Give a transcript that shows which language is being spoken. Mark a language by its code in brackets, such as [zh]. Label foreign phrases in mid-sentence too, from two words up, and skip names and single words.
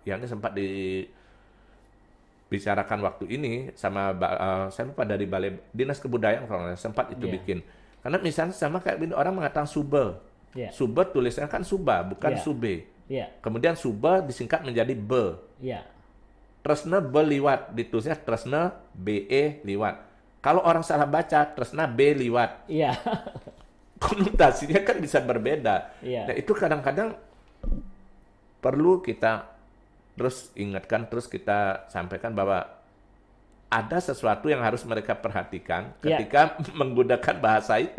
[id] Yang sempat dibicarakan waktu ini sama saya lupa dari Balai Dinas Kebudayaan kalau sempat itu bikin. Karena misalnya sama kayak orang mengatakan sube. [en] Yeah. [id] Sube tulisannya kan suba, bukan sube. [en] Yeah. [id] Kemudian sube disingkat menjadi be. [en] Yeah. [ban] Tresna beliwat [id] ditulisnya [ban] tresna be liwat. [id] Kalau orang salah baca [ban] tresna be liwat. [id] Iya. Konotasinya kan bisa berbeda. [en] Yeah. [id] Nah, itu kadang-kadang perlu kita terus ingatkan, terus kita sampaikan bahwa ada sesuatu yang harus mereka perhatikan ketika menggunakan bahasa itu.